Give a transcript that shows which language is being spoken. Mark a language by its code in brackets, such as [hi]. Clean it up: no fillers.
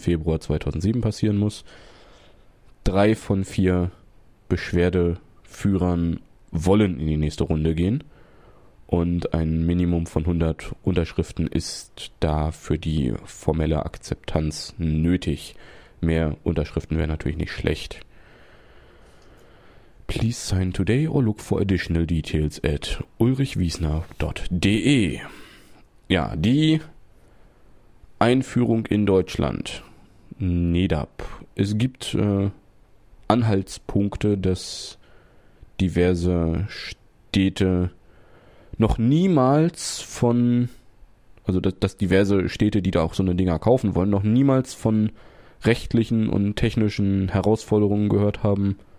[de] Februar 2007 passieren muss. 3 von 4 Beschwerdeführern wollen in die nächste Runde gehen und ein Minimum von 100 Unterschriften ist da für die formelle Akzeptanz nötig. Mehr Unterschriften wäre natürlich nicht schlecht. [en] Please sign today or look for additional details at ulrichwiesner.de. [de] Ja, die Einführung in Deutschland, NEDAP. Es gibt Anhaltspunkte, dass diverse Städte noch niemals von, also dass diverse Städte, die da auch so eine Dinger kaufen wollen, noch niemals von rechtlichen und technischen Herausforderungen gehört haben.